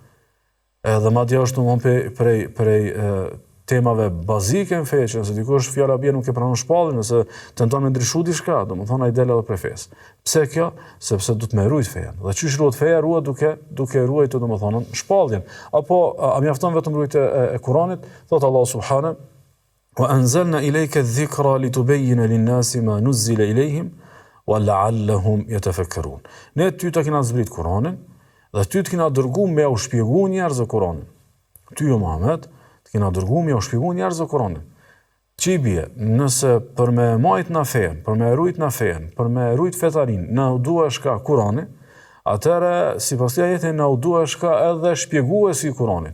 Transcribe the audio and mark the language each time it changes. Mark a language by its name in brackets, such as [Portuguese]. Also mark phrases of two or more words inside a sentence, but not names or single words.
[Albanian] Edhe madje është domosdoshmë prej temave bazike në fe, që nëse dikush fjala bie nuk e pranon shpallin, nëse tenton me ndryshu diçka, domethënë ai del edhe prej fesë. Pse kjo? Sepse duhet me rujt feja. Dhe çish ruhet feja, ruhet duke ruajtur domethënë shpalljen. Apo a mjafton vetëm rujtja e Kuranit? [Arabic] Thot الله سبحانه وأنزلنا إليك الذكر لتبين للناس ما نزل إليهم ولعلهم يتفكرون. [Albanian] Ne ty të kena zbrit Kur'anin dhe ty të kena dërgu me u shpjegu njerëzve Kur'anin. Ty o Muhammed të kena dërgu me u shpjegu njerëzve Kur'anin. Që i bie, nëse për me majt na fen, për me rujt na fen, për me rujt fetarin, na u duhesh ka Kur'ani, atëherë sipas këtij ajeti na u duhesh ka edhe shpjeguesi i Kur'anit.